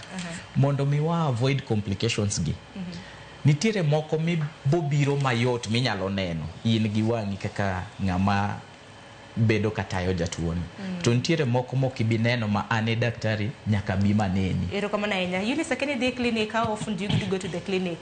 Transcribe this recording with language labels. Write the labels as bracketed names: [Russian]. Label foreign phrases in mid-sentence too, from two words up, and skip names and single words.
[Luo (Kenya and Tanzania)] Mondo mi wa [English] avoid complications [Luo (Kenya and Tanzania)] gi. Nitiere moko mi bobiro mayot minyalo neno in gi wang'i kaka ng'ama bedo katayo jatuoni. To nitiere moko mokibi neno ma ane daktari nyaka bi maneni. Erokamano ahinya. Eunice akene dhi clinic, [English] how often do you go to the clinic?